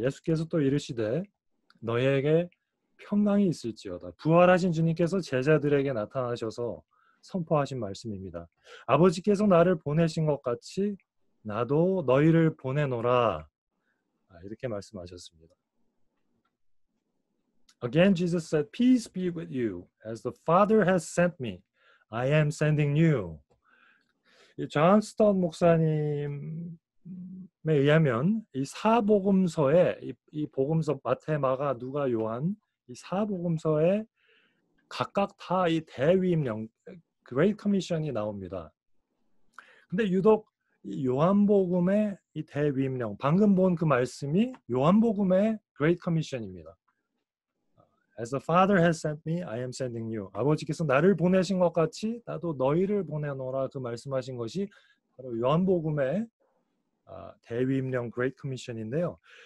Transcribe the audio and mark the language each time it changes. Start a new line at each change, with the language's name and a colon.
Korean: 예수께서 또 이르시되 너희에게 평강이 있을지어다. 부활하신 주님께서 제자들에게 나타나셔서 선포하신 말씀입니다. 아버지께서 나를 보내신 것 같이 나도 너희를 보내노라. 이렇게 말씀하셨습니다.
English: Again, Jesus said, Peace be with you. As the Father has sent me, I am sending you.
Korean: 존 스턴 목사님에 의하면 이 사복음서에 이 복음서 마태, 마가, 누가, 요한 이 사복음서에 각각 다 이 대위임령 Great Commission이 나옵니다. 근데 유독 이 요한복음의 이 대위임령, 방금 본 그 말씀이 요한복음의 Great Commission입니다.
English: As the Father has sent me, I am sending you.
Korean: 아버지께서 나를 보내신 것 같이 나도 너희를 보내노라, 그 말씀하신 것이 바로 요한복음의 대위임령 Great Commission인데요.